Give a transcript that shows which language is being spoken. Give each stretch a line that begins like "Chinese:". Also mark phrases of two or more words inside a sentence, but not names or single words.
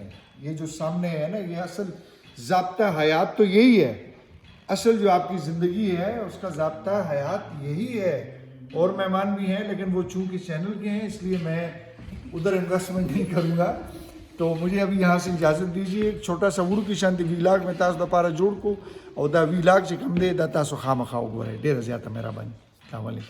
Urdu: یہ جو سامنے ہے نا یہ اصل ضابطہ حیات تو یہی ہے. اصل جو آپ کی زندگی ہے اس کا ضابطہ حیات یہی ہے. اور مہمان بھی ہیں لیکن وہ چونکہ چینل کے ہیں اس لیے میں ادھر انویسٹمنٹ نہیں کروں گا. تو مجھے ابھی یہاں سے اجازت دیجیے. ایک چھوٹا سا اردو کی شانتی ویلاگ میں
Pashto: تاسو دپاره جوړ کو او دا ویلاگ چې کوم دی دا تاسو خامخا وګورئ. ډېره زیاته مهرباني.
Arabic: السلام علیکم.